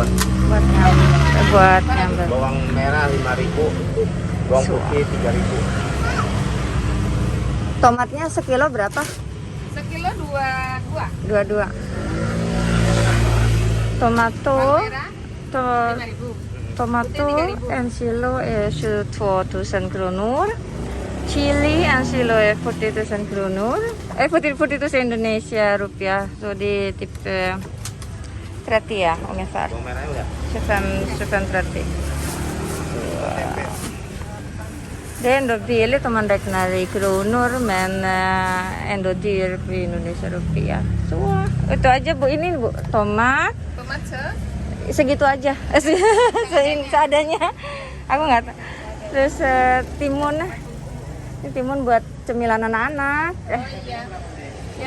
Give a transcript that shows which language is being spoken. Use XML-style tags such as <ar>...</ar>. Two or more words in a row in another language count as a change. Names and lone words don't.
<id>Buat nyambel. Bawang merah 5.000, bawang putih 3.000. Tomatnya sekilo berapa? Sekilo 22. 22. Tomato. Merah To, 5.000.</id> <sv>tomato en kilo är 22 000 kronor. Chili en kilo är 40 000 kronor. 40 000 Indonesia rupiah. Så det är typ 30 ya ungefär.</sv> <id>Bawang merahnya udah. 25-30.</id> <sv>Det är ändå billigt om man räknar i kronor, men ändå dyrt i Indonesia rupiah.</sv> <id>Så, itu aja Bu. Ini Bu, tomat. Tomat Segitu aja. Seadanya. Aku nggak tahu. Terus timun. Ini timun buat cemilan anak-anak. iya. Ya.</id>